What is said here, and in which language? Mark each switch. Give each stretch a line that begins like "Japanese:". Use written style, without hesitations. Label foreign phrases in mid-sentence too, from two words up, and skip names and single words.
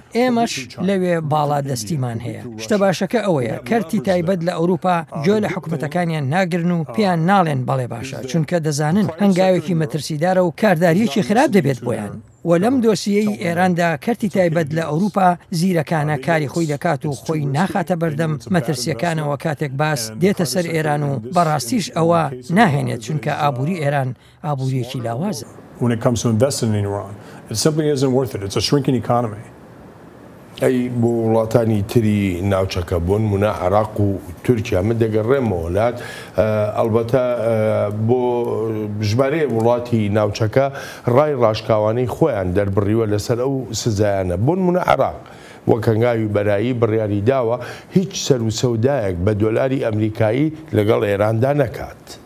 Central Kurdish: ئێمەش لەوێ باڵا دەستیمان هەیە. شتە باشەکە ئەوەیە کەرتی تایبەت لە ئەوروپا گوێ لە حکومەتەکانیان ناگرن و پێیان ناڵێن بەڵێ باشە، چونکە دەزانن هەنگاوێکی مەترسیدارە و کارداریەکی خراپ دەبێت بۆیان. و لەم دۆسیەی ئێراندا کەرتی تایبەت لە ئەوروپا زیرەکانە کاری خۆی دەکات و خۆی ناخاتە بەردەم مەترسیەکانەوە کاتێک باس دێتە سەر ئێران و بەڕاستیش ئەوە ناهێنێت، چونکە ئابووری ئێران ئابووریەکی لاوازە.
English: When it comes to investing in Iran, it simply isn't worth it. It's a shrinking economy.
Central Kurdish: ئەی بۆ وڵاتانی تری ناوچەکە بوون منە عێراق و تورکیا من دەگەڕێمەوە وڵات ئەلبەتە بۆ ژمارەیە وڵاتی ناوچەکە ڕای ڕاشکاوانەی خۆیان دەربڕیوە لەسەر ئەو سزایانە بوون منە عێراق وەک هەنگاوی بەرایی بڕیاری داوە هیچ سەر و سەودایەک بە دۆلاری ئەمریکایی لەگەڵ ئێراندا نەکات.